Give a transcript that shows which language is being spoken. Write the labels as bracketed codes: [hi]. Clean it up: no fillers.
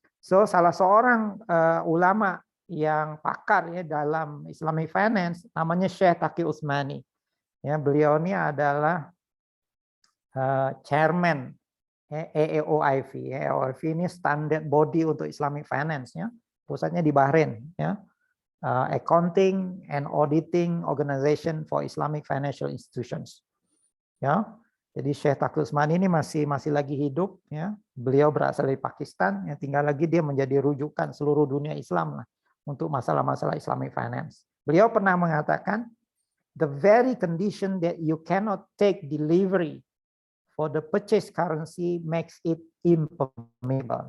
[id] So salah seorang ulama yang pakar ya dalam Islamic finance namanya Syekh Taqi Utsmani. Ya, beliau ini adalah chairman AAOIV. AAOIV ini standard body untuk Islamic finance ya. Pusatnya di Bahrain ya. [en] Accounting and Auditing Organization for Islamic Financial Institutions. [id] Ya. Jadi Syekh Taqi Utsmani ini masih lagi hidup ya. Beliau berasal dari Pakistan ya, tinggal lagi dia menjadi rujukan seluruh dunia Islam lah untuk masalah-masalah Islamic finance. Beliau pernah mengatakan [en] the very condition that you cannot take delivery for the purchase currency makes it impermissible.